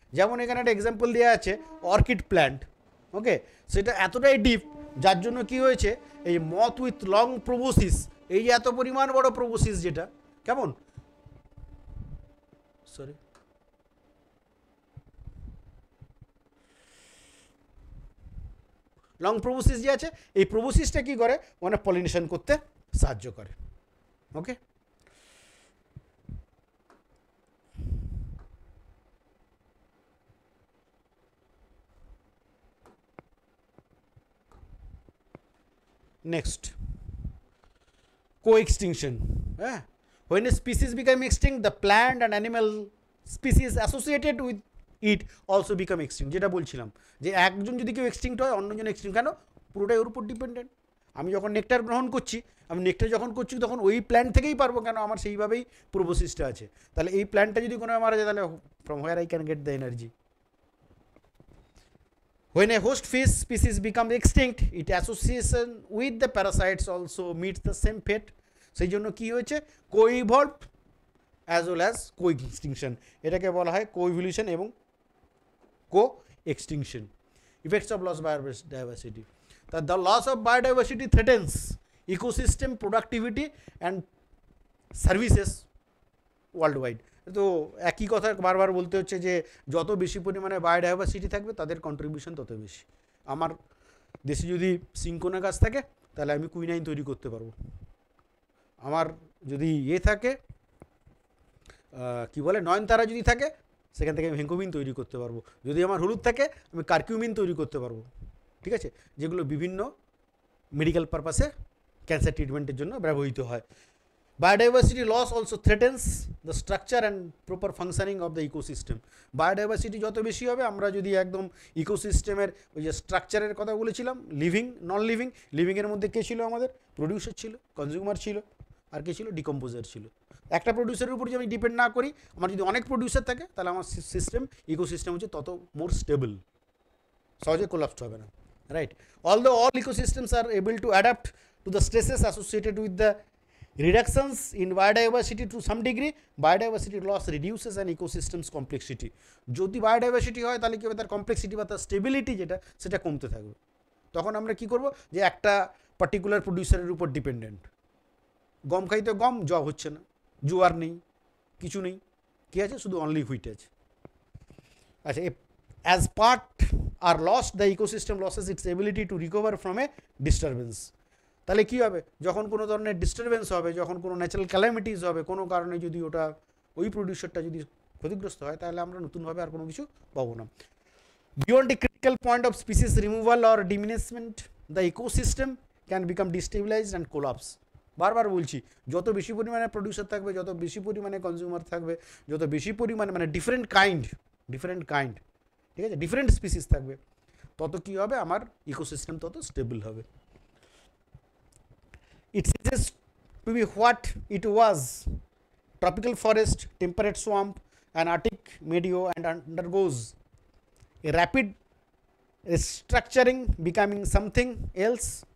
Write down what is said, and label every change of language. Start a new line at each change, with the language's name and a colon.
Bangla: যেমন এখানে একটা এক্সাম্পল দেওয়া আছে অর্কিড প্ল্যান্ট, ওকে, সেটা এতটাই ডিপ যার জন্য কি হয়েছে, এই
English: moth with long proboscis,
Bangla: এই যে এত পরিমাণ বড় প্রোবোসিস, যেটা কেমন সরি লং প্রোবোসিস যে আছে, এই প্রোবোসিসটা কি করে মানে পলিনেশন করতে সাহায্য করে।
English: Okay, next co-extinction. When a species become extinct, the plant and animal species associated with it also become extinct.
Bangla: যেটা বলছিলাম যে একজন যদি কেউ এক্সটিংক্ট হয় অন্যজন এক্সটিংক্ট, কেন, পুরোটাই ওর উপর ডিপেন্ডেন্ট। আমি যখন নেকটার গ্রহণ করছি, আমি নেকটার যখন করছি তখন ওই প্ল্যান্ট থেকেই পারবো, কেন আমার সেইভাবেই প্রোবোসিসটা আছে। তাহলে এই প্ল্যান্টটা যদি কোনো মারা যায়, তাহলে
English: From where I can get the energy. When a host fish species becomes extinct, its association with the parasites also meets the same fate.
Bangla: সেই জন্য কী হয়েছে,
English: co-evolved as well as co-extinction,
Bangla: এটাকে বলা হয় co-evolution এবং co-extinction.
English: Effects of loss of biodiversity. The loss of biodiversity threatens ecosystem productivity and services worldwide.
Bangla: তো একই কথা বারবার বলতে হচ্ছে যে যত বেশি পরিমাণে বায়োডাইভার্সিটি থাকবে তাদের কন্ট্রিবিউশন তত বেশি। আমার দেশে যদি সিঙ্কোনা গাছ থাকে তাহলে আমি কুইনাইন তৈরি করতে পারবো। আমার যদি থাকে কি বলে নয়নতারা যদি থাকে, সেখান থেকে আমি ভেঙ্কোবিন তৈরি করতে পারবো। যদি আমার হলুদ থাকে আমি কার্কিউমিন তৈরি করতে পারবো। ঠিক আছে, যেগুলো বিভিন্ন মেডিকেল পারপাসে ক্যান্সার ট্রিটমেন্টের জন্য ব্যবহৃত হয়।
English: Biodiversity loss also threatens the structure and proper functioning of the ecosystem.
Bangla: Biodiversity যত বেশি হবে, আমরা যদি একদম ইকোসিস্টেমের ওই যে স্ট্রাকচারের কথা বলেছিলাম, লিভিং নন লিভিং, লিভিংয়ের মধ্যে কে ছিল আমাদের, প্রডিউসার ছিল, কনজিউমার ছিল, আর কে ছিল, ডিকম্পোজার ছিল। একটা প্রডিউসারের উপর যদি আমি ডিপেন্ড না করি, আমার যদি অনেক প্রডিউসার থাকে, তাহলে আমার সিস্টেম ইকোসিস্টেম হচ্ছে তত মোর স্টেবল, সহজে কোলাপস হবে না, right.
English: Although all ecosystems are able to adapt to the stresses associated with the reductions in biodiversity to some degree, biodiversity loss reduces an ecosystem's complexity.
Bangla: যদি biodiversity হয় তাহলে কী হবে, তার কমপ্লেক্সিটি বা তার স্টেবিলিটি যেটা সেটা কমতে থাকবে। তখন আমরা কি করব, যে একটা পার্টিকুলার প্রডিউসারের উপর ডিপেন্ডেন্ট, গম খাইতে গম, জব হচ্ছে না, জোয়ার নেই, কিছু নেই, কী আছে, শুধু অনলি হুইট আছে।
English: আচ্ছা, as part are lost, the ecosystem loses its ability to recover from a disturbance.
Bangla: তাহলে কী হবে, যখন কোনো ধরনের ডিস্টারবেন্স হবে, যখন কোনো ন্যাচারাল ক্যালামিটিস হবে, কোনো কারণে যদি ওটা ওই প্রডিউসারটা যদি ক্ষতিগ্রস্ত হয়, তাহলে আমরা নতুনভাবে আর কোনো কিছু পাবো না।
English: Beyond a critical point of species removal or diminishment, the ecosystem can become destabilized and collapse.
Bangla: বারবার বলছি, যত বেশি পরিমাণে প্রডিউসার থাকবে, যত বেশি পরিমাণে কনজিউমার থাকবে, যত বেশি পরিমাণে মানে ডিফারেন্ট কাইন্ড, ঠিক আছে, ডিফারেন্ট স্পিসিস থাকবে, তত কী হবে, আমার ইকোসিস্টেম তত স্টেবল হবে।
English: It ceases to be what it was, tropical forest, temperate swamp, and Arctic meadow, and undergoes a rapid restructuring, becoming something else.